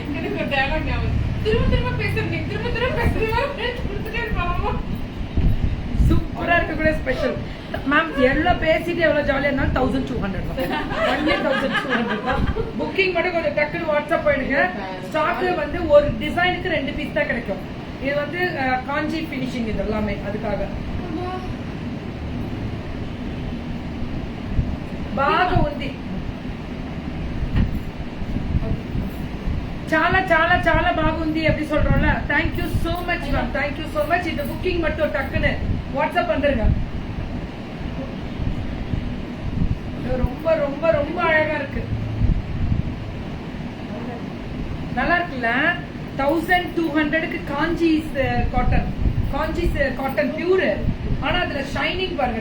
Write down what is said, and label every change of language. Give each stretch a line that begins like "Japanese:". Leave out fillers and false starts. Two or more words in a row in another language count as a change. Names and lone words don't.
Tamil: சூப்பரா இருக்கக்கூடிய ஸ்பெஷல். மேம் எவ்வளவு பேசிட்டு எவ்வளவு ஜாலியா இருந்தாலும் 1200 தான். புக்கிங் மட்டும் கொஞ்சம் டக்குனு வாட்ஸ்அப் பண்ணிடுங்க. ஸ்டாக் வந்து ஒரு டிசைனுக்கு 2 பீஸ் தான் கிடைக்கும். இது வந்து காஞ்சி பினிஷிங். இது எல்லாமே அதுக்காக.
Telugu: బాగా ఉంది. చాలా చాలా చాలా బాగుంది
Tamil: அப்படி சொல்றோம்ல.
English: thank you so much மேம். thank you so much.
Tamil: இந்த புக்கிங் மட்டும் டக்குன்னு வாட்ஸ்அப் பண்றீங்க. ரொம்ப ரொம்ப ரொம்ப அழகா இருக்கு. நல்லா இருக்குல்ல. 1200க்கு காஞ்சி காட்டன். காஞ்சி
English: cotton pure.
Tamil: ஆனா அதுல ஷைனிங் பாருங்க.